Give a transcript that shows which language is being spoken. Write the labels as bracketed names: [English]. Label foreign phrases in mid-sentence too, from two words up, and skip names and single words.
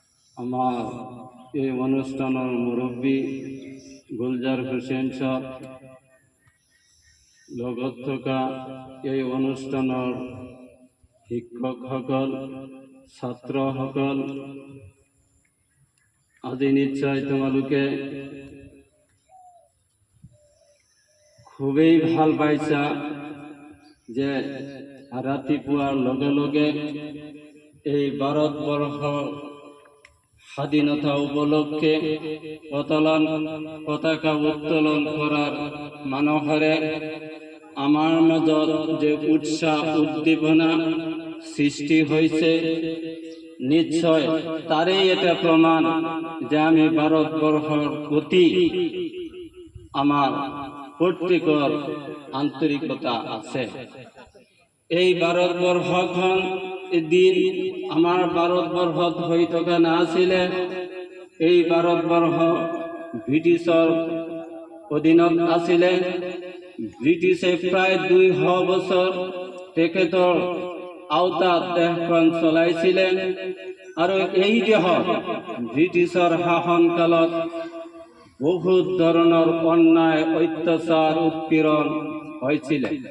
[Bangla] আমার এই অনুষ্ঠানের মুরব্বী গুলজার হোসেন সাহেব, [Assamese] লগত থকা এই অনুষ্ঠানৰ শিক্ষকসকল, ছাত্ৰসকল, আজি নিশ্চয় তোমালোকে খুবেই ভাল পাইছা যে ৰাতিপুৱাৰ লগে লগে এই ভাৰতবৰ্ষ স্বাধীনতা উপলক্ষে [Bangla] পতাকা উত্তোলন করার [Assamese] মানুহৰে আমাৰ মাজত [Bangla] যে উৎসাহ উদ্দীপনা সৃষ্টি হয়েছে, নিশ্চয় তারই এটা প্রমাণ যে আমি ভারতবর্ষের প্রতি আমার প্রত্যেকের আন্তরিকতা আছে। [Assamese] এই ভারতবর্ষখন দিন আমার ভারতবর্ষত হৈ থকা নাছিলে। এই ভারতবর্ষ ব্রিটিছৰ অধীনত আছিলে। ব্রিটিছে প্ৰায় 200 বছৰ তেখেতৰ আওতাত দেশখন চলাইছিলে আৰু এই দেশত ব্রিটিছৰ শাসনকালত বহুত ধৰণৰ অন্যায়, অত্যাচাৰ, উৎপীড়ন হৈছিল।